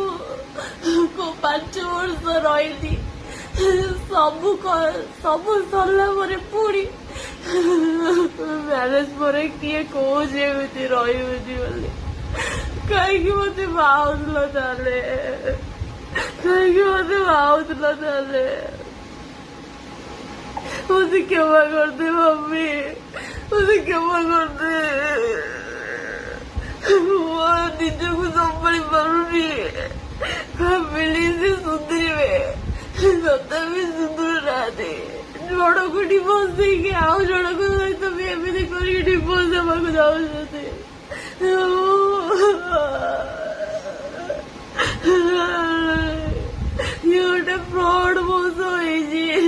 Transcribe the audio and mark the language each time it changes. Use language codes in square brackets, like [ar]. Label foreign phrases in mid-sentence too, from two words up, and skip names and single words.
[or] 5 ବର୍ଷ ରହିଲି, ସବୁ ସରିଲା ପରେ ପୁଣି ମ୍ୟାରେଜ ପରେ କିଏ କହୁଛି ଏମିତି ରହିବେନି ବୋଲି? କାହିଁକି ମତେ ବାହାଉଥିଲ ତାହେଲେ? [hi] मुझे क्षमा कर दे मम्मी, मुझे क्षमा कर दे। [or] वो ନିଜକୁ ସମ୍ଭାଳି ପାରୁନି। ଫ୍ୟାମିଲି ସେ ସୁଧୁରିବେ, ତଥାପି ସୁଧୁରୁ ନାହାନ୍ତି। ଜଣକୁ ଡିଭୋର୍ସ ଦେଇକି ଆଉ ଜଣଙ୍କ ସହିତ ବି ଏମିତି କରିକି ଡିଭୋର୍ସ ଦେବାକୁ ଯାଉଛନ୍ତି। ଇଏ ଗୋଟେ ଫ୍ରଡ୍ ମୋସ ହେଇଛି।